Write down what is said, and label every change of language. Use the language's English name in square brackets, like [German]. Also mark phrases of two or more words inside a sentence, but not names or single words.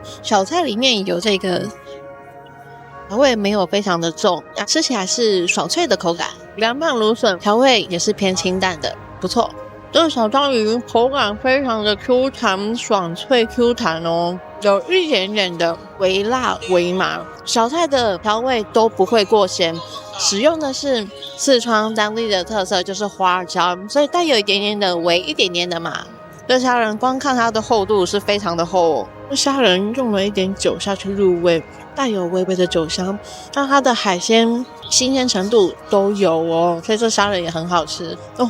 [Chinese] 小菜裡面有這個調味沒有非常的重，吃起來是爽脆的口感。涼拌蘆筍調味也是偏清淡的，不錯。這個小章魚口感非常的 Q 彈，爽脆 Q 彈哦，有一點點的微辣微麻。小菜的調味都不會過鹹，使用的是四川當地的特色，就是花椒，所以帶有一點點的微，一點點的麻。這蝦仁光看它的厚度是非常的厚哦，蝦仁用了一點酒下去入味，帶有微微的酒香，那它的海鮮新鮮程度都有哦，所以這蝦仁也很好吃哦。